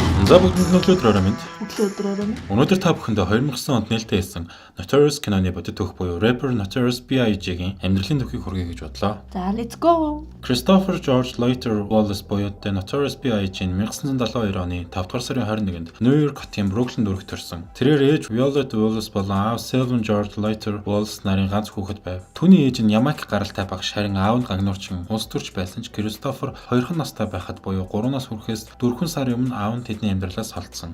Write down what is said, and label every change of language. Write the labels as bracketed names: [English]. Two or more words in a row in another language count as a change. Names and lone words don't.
[Mongolian] За бүгдэнд өглөө минь. Өглөө. Өнөөдөр та бүхэндээ 2009 онд нээлттэй хийсэн Notorious киноны бодит түүх буюу rapper Notorious B.I.G-ийн амьдралын түүхийг хүргэе гэж бодлоо. [English] За let's go. [Mongolian] Christopher George Later Wallace буюу The Notorious B.I.G нь 1972 оны 5 дугаар сарын 21-нд Нью-Йорк хотын Бруклинд өргөх төрсөн. Тэрээр ээж Violet Wallace болон аав Sylvan George Later Wallace нарын ганц хүүхэд байв. Түүний ээж нь Ямайк гаралтай багш харин аав нь гагнуурчин улс төрч байсан ч Christopher 2 настай байхад буюу 3 нас хүрэхээс 4 сарын өмнө аав нь тэдний амьдралаас холдсон.